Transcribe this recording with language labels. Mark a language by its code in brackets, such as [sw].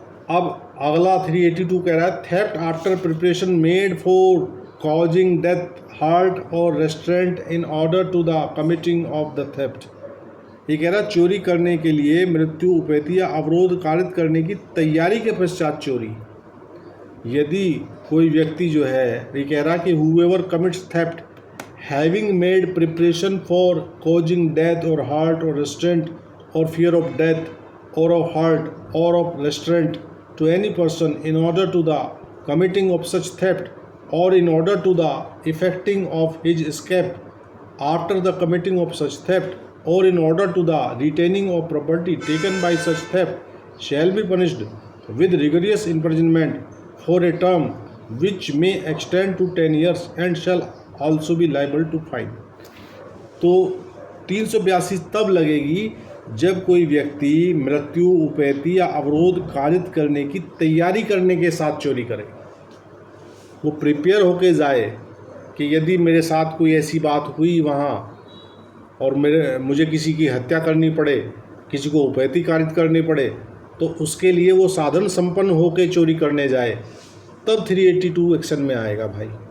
[hi] अब अगला 382 कह रहा है [en] Theft after preparation made for causing death, hurt और restraint in order to the committing of the theft. [hi] ये कह रहा चोरी करने के लिए मृत्यु, उपैती या अवरोध कारित करने की तैयारी के पश्चात चोरी। यदि कोई व्यक्ति जो है, ये कह रहा कि [en] whoever commits theft having made preparation for causing death or hurt or restraint or fear of death or of hurt or of restraint to any person in order to the committing of such theft or in order to the effecting of his escape after the committing of such theft or in order to the retaining of property taken by such theft shall be punished with rigorous imprisonment for a term which may extend to 10 years and shall also be liable to fine। [hi] तो 382 तब लगेगी जब कोई व्यक्ति मृत्यु, उपैती या अवरोध कारित करने की तैयारी करने के साथ चोरी करे। वो प्रिपेयर होके जाए कि यदि मेरे साथ कोई ऐसी बात हुई वहाँ और मुझे किसी की हत्या करनी पड़े, किसी को उपैती कारित करनी पड़े, तो उसके लिए वो साधन संपन्न होके चोरी करने जाए, तब 382 एक्शन में आएगा भाई।